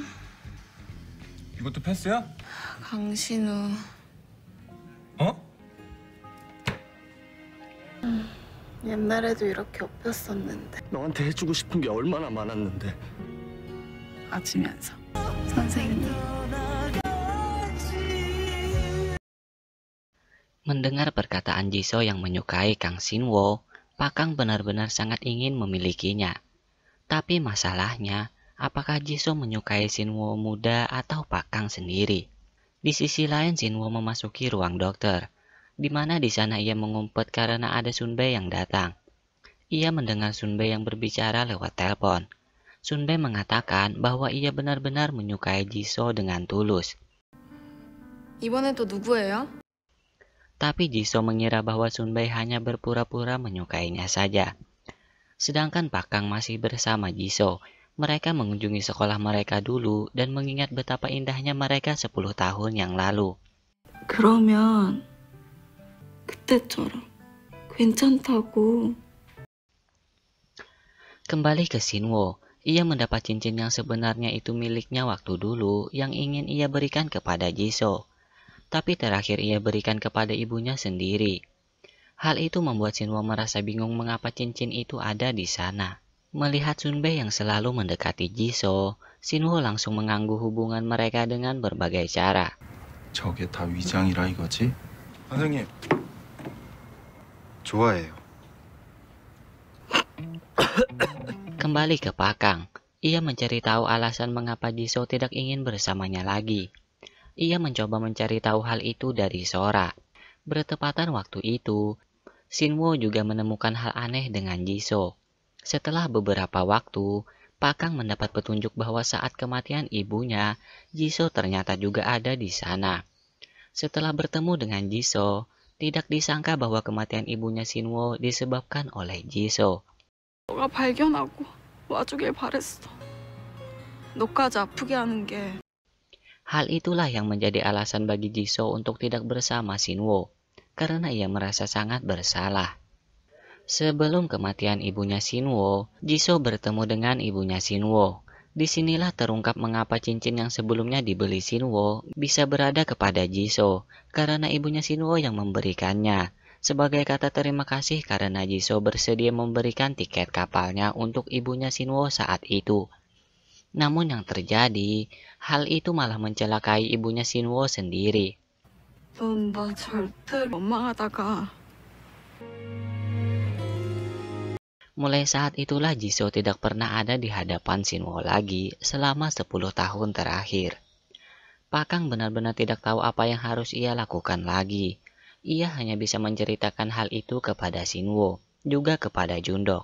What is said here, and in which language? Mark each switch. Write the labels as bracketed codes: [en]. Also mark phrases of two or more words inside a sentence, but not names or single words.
[ko] 이것도 패스야? 강신우. 어? 옛날에도 이렇게 엎였었는데. 너한테 해주고 싶은 게 얼마나 많았는데. 맞으면서 선생님. [id] Mendengar perkataan Jisoo yang menyukai Kang Shin-woo, Pak Kang benar-benar sangat ingin memilikinya. Tapi masalahnya, apakah Jisoo menyukai Shin-woo muda atau Pak Kang sendiri? Di sisi lain, Shin-woo memasuki ruang dokter, di mana di sana ia mengumpet karena ada Sunbae yang datang. Ia mendengar Sunbae yang berbicara lewat telepon. Sunbae mengatakan bahwa ia benar-benar menyukai Jisoo dengan tulus. [ko] 이번엔 또 누구예요? [id] Tapi Jisoo mengira bahwa Sunbae hanya berpura-pura menyukainya saja. Sedangkan Pak Kang masih bersama Jisoo. Mereka mengunjungi sekolah mereka dulu dan mengingat betapa indahnya mereka 10 tahun yang lalu. [ko] 그러면 그때처럼 괜찮다고. [id] Kembali ke Shin-woo, ia mendapat cincin yang sebenarnya itu miliknya waktu dulu yang ingin ia berikan kepada Jisoo. Tapi terakhir ia berikan kepada ibunya sendiri. Hal itu membuat Shin-woo merasa bingung mengapa cincin itu ada di sana. Melihat Sunbae yang selalu mendekati Jisoo, Shin-woo langsung mengganggu hubungan mereka dengan berbagai cara. [ko] 저게 다 위장이라 이거지? 선생님. 좋아해요. [id] Kembali ke Pak Kang, ia mencari tahu alasan mengapa Jisoo tidak ingin bersamanya lagi. Ia mencoba mencari tahu hal itu dari Sora. Bertepatan waktu itu, Shin-woo juga menemukan hal aneh dengan Jisoo. Setelah beberapa waktu, Pak Kang mendapat petunjuk bahwa saat kematian ibunya, Jisoo ternyata juga ada di sana. Setelah bertemu dengan Jisoo, tidak disangka bahwa kematian ibunya Shin-woo disebabkan oleh Jisoo. [ko] 너가 발견하고 와주길 바랬어. 너까지 아프게 하는 게. [id] Hal itulah yang menjadi alasan bagi Jisoo untuk tidak bersama Shin-woo, karena ia merasa sangat bersalah. Sebelum kematian ibunya Shin-woo, Jisoo bertemu dengan ibunya Shin-woo. Disinilah terungkap mengapa cincin yang sebelumnya dibeli Shin-woo bisa berada kepada Jisoo, karena ibunya Shin-woo yang memberikannya. Sebagai kata terima kasih karena Jisoo bersedia memberikan tiket kapalnya untuk ibunya Shin-woo saat itu. Namun yang terjadi, hal itu malah mencelakai ibunya Shin-woo sendiri. [ko] 넌 나 절대 원망하다가. [id] Mulai saat itulah Jisoo tidak pernah ada di hadapan Shin-woo lagi selama 10 tahun terakhir. Pak Kang benar-benar tidak tahu apa yang harus ia lakukan lagi. Ia hanya bisa menceritakan hal itu kepada Shin-woo, juga kepada Jundok.